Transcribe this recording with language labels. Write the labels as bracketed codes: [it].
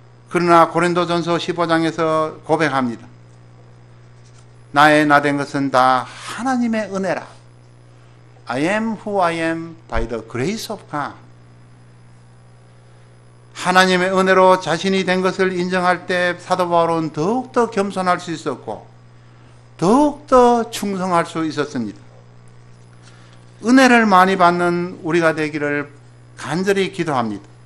[ko] 그러나 고린도전서 15장에서 고백합니다. 나의 나된 것은 다 하나님의 은혜라. [en] I am who I am by the grace of God. [ko] 하나님의 은혜로 자신이 된 것을 인정할 때 사도 바울은 더욱더 겸손할 수 있었고 더욱더 충성할 수 있었습니다. 은혜를 많이 받는 우리가 되기를 간절히 기도합니다.